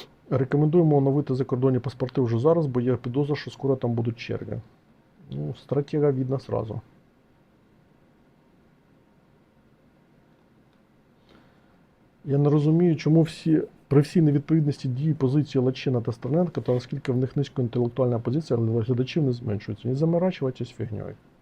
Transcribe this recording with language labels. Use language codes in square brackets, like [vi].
[uk] Рекомендуємо оновити закордонні паспорти вже зараз, бо є підозра, що скоро там будуть черги. [ru] Ну, стратега видно сразу. [uk] Я не розумію, чому при всій невідповідності дії позиції Лачина та Стерненка, та наскільки в них низько інтелектуальна позиція, але глядачів не зменшується. Не заморачувайтесь фігньою.